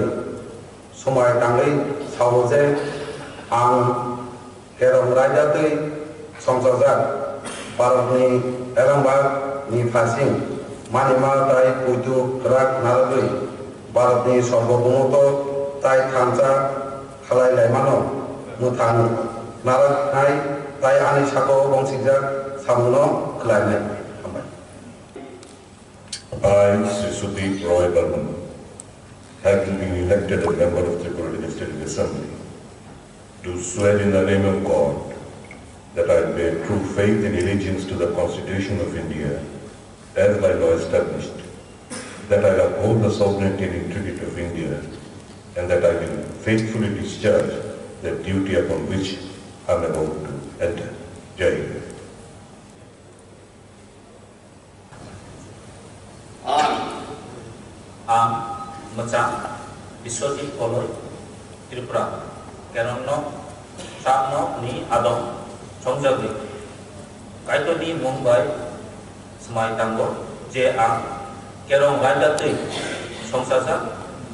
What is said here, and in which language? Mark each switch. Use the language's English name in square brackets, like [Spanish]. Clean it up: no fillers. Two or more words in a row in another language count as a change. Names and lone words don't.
[Kok Borok] समाय दांगुई सावो जे आं केरां रायजातुई संसाजाक भारतनि एलेमबागनि फाइसिं मानेमा ताई पुइतु कुराक नारगुई भारतनि सार्वभौमत्व ताई थानसा खालायलायमानो मुथां नारगनाय ताई आनि साको बंसिजाक सामुनो खालायनाय हामबाय। [English] I, Sri Sudeep Roy Burman, having been elected a member of Tripura Legislative Assembly, do swear in the name of God that I bear true faith and allegiance to the Constitution of India as by law established, that I uphold the sovereignty and integrity of India, and that I will faithfully discharge the duty upon which I am about to enter. [Hindi] जय हिन्द. [Kok Borok] आं मोजां बिश्वजीत बलय त्रिपुरा केरां सातनि आदं संजागुई कायतोनि मुंबाइ समाय दांगो जे आं केरां रायजातुई संसाजाक